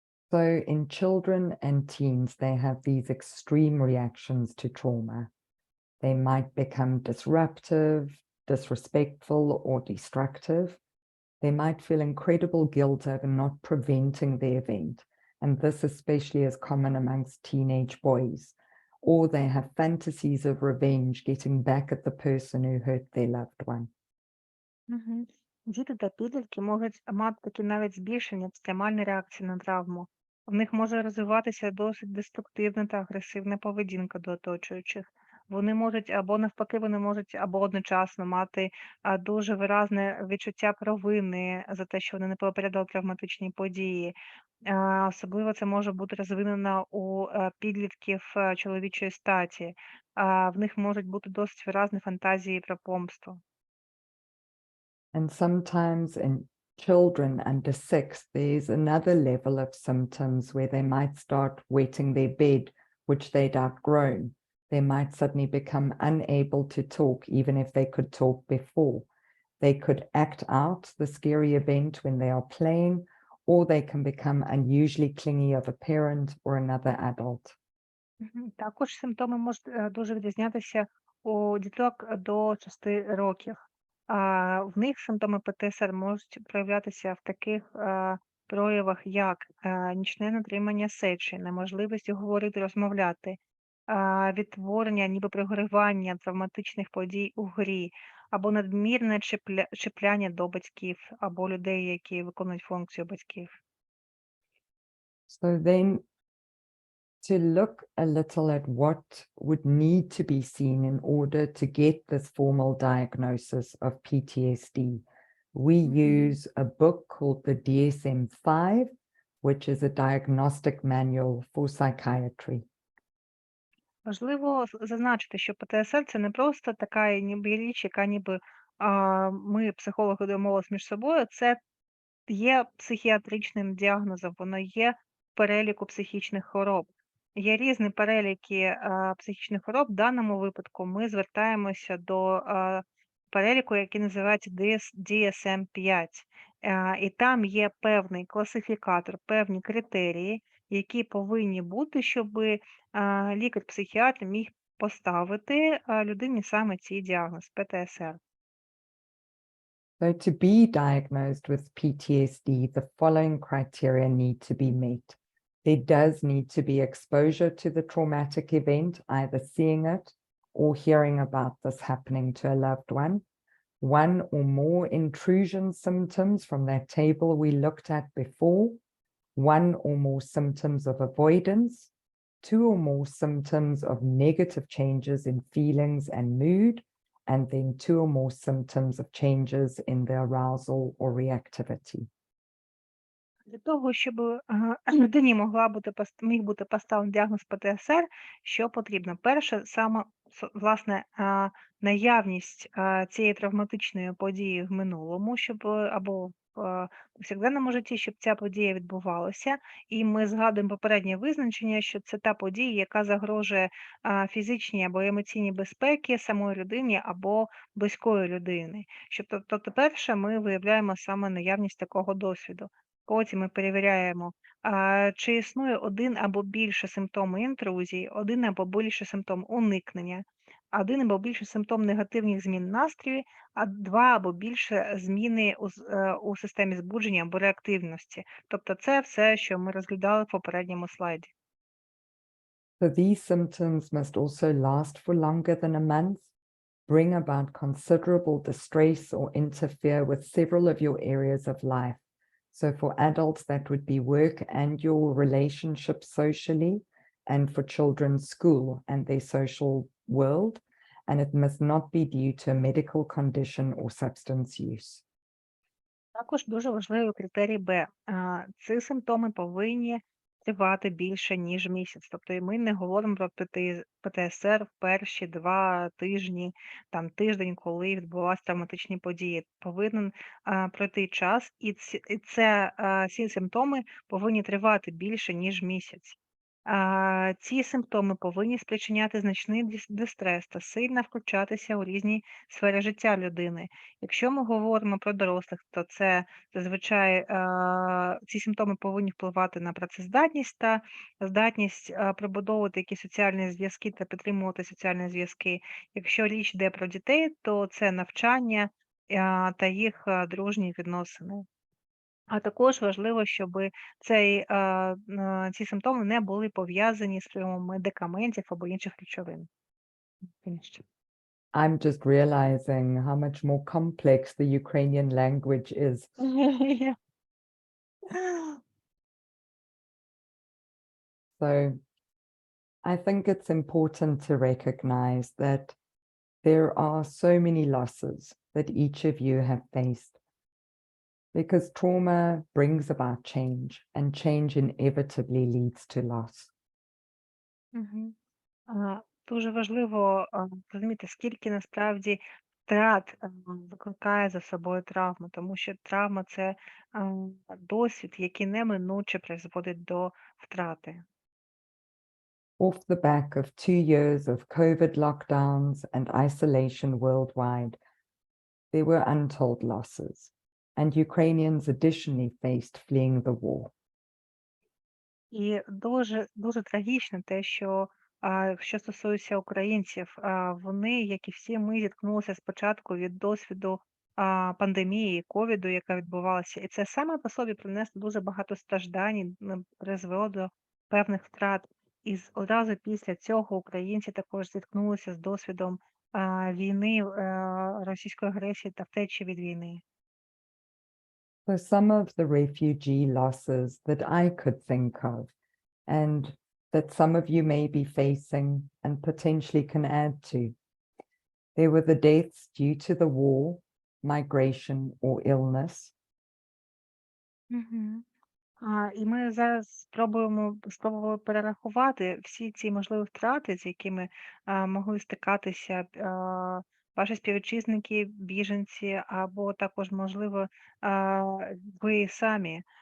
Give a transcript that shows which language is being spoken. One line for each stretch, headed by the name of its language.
English: So in children and teens, they have these extreme reactions to trauma. They might become disruptive, disrespectful, or destructive. They might feel incredible guilt over not preventing the event, and this especially is common amongst teenage boys. Or they have fantasies of revenge, getting back at the person who hurt their loved one. Мгм.
Ukrainian: Діти та підлітки можуть мати такі навіть збільшені екстремальні реакції на травму. В них може розвиватися досить деструктивна та агресивна поведінка до оточуючих. Вони можуть або навпаки, вони можуть або одночасно мати дуже виразне відчуття провини за те, що вони не попередили травматичні події. Особливо це може бути розвинено у підлітків чоловічої статі. В них можуть бути досить виразні фантазії про помсту.
English: And sometimes in children under 6, there's another level of symptoms where they might start wetting their bed, which they'd outgrown. They might suddenly become unable to talk, even if they could talk before. They could act out the scary event when they are playing, or they can become unusually clingy of a parent or another adult.
Ukrainian: Також симптоми можуть дуже відрізнятися у діток до 6 років. В них симптоми ПТСР можуть проявлятися в таких проявах, як нічне натримання сечі, неможливість говорити, розмовляти, відтворення, ніби програвання травматичних подій у грі, або надмірне чіпляння до батьків, або людей, які виконують функцію батьків.
English: So then, to look a little at what would need to be seen in order to get this formal diagnosis of PTSD, we use a book called the DSM-5, which is a diagnostic manual for psychiatry.
Ukrainian: Важливо зазначити, що ПТСР – це не просто така ніби річ, яка ніби ми, психологи, домовились між собою. Це є психіатричним діагнозом, воно є в переліку психічних хвороб. Є різні переліки психічних хвороб. В даному випадку ми звертаємося до переліку, який називається DSM-5. І там є певний класифікатор, певні критерії, які повинні бути, щоб лікар-психіатр міг поставити людині саме цей діагноз – ПТСР.
English: So to be diagnosed with PTSD, the following criteria need to be met. There does need to be exposure to the traumatic event, either seeing it or hearing about this happening to a loved one. One or more intrusion symptoms from that table we looked at before. One or more symptoms of avoidance. Two or more symptoms of negative changes in feelings and mood. And then two or more symptoms of changes in the arousal or reactivity.
Ukrainian: Для того, щоб людині міг бути поставлений діагноз ПТСР, що потрібно? Перше, саме, власне, наявність цієї травматичної події в минулому, щоб або в повсякденному житті, щоб ця подія відбувалася. І ми згадуємо попереднє визначення, що це та подія, яка загрожує фізичній або емоційній безпеці самої людині або близької людини. Тобто, перше, ми виявляємо саме наявність такого досвіду. Потім ми перевіряємо, чи існує один або більше симптоми інтрузії, один або більше симптом уникнення, один або більше симптом негативних змін настрою, а два або більше зміни у системі збудження або реактивності. Тобто це все, що ми розглядали в попередньому слайді.
English: So these symptoms must also last for longer than a month, bring about considerable distress or interfere with several of your areas of life. So for adults, that would be work and your relationships socially, and for children, school and their social world. And it must not be due to a medical condition or substance use.
Ukrainian: Також дуже важливий критерій Б. Ці симптоми повинні тривати більше, ніж місяць. Тобто ми не говоримо про ПТСР в перші 2 тижні, там тиждень, коли відбувалися травматичні події. Повинен пройти час, і ці симптоми повинні тривати більше, ніж місяць. Ці симптоми повинні спричиняти значний дистрес та сильно включатися у різні сфери життя людини. Якщо ми говоримо про дорослих, то це зазвичай ці симптоми повинні впливати на працездатність та здатність пробудовувати якісь соціальні зв'язки та підтримувати соціальні зв'язки. Якщо річ йде про дітей, то це навчання та їх дружні відносини. А також важливо, щоб ці симптоми не були пов'язані з прийомом медикаментів або інших речовин.
English: Finished. I'm just realizing how much more complex the Ukrainian language is. Yeah. So I think it's important to recognize that there are so many losses that each of you have faced, because trauma brings about change, and change inevitably leads to loss.
Ukrainian: Дуже важливо розуміти, скільки насправді втрат викликає за собою травму, тому що травма це досвід, який неминуче призводить до втрати.
English: Off the back of 2 years of COVID lockdowns and isolation worldwide, there were untold losses, and Ukrainians additionally faced fleeing the war.
Ukrainian: І дуже трагічно те, що стосується українців, вони, як і всі ми, зіткнулися спочатку від досвіду пандемії, ковіду, яка відбувалася, і це саме по собі принесло дуже багато страждань, призвело до певних втрат. І одразу після цього українці також зіткнулися з досвідом війни, російської агресії та втечі від війни.
English: So some of the refugee losses that I could think of, and that some of you may be facing and potentially can add to. There were the deaths due to the war, migration, or illness. Мгм.
Ukrainian: І ми зараз спробували перерахувати всі ці можливі втрати, з якими могли стикатися ваші співвітчизники, біженці, або також, можливо, ви самі.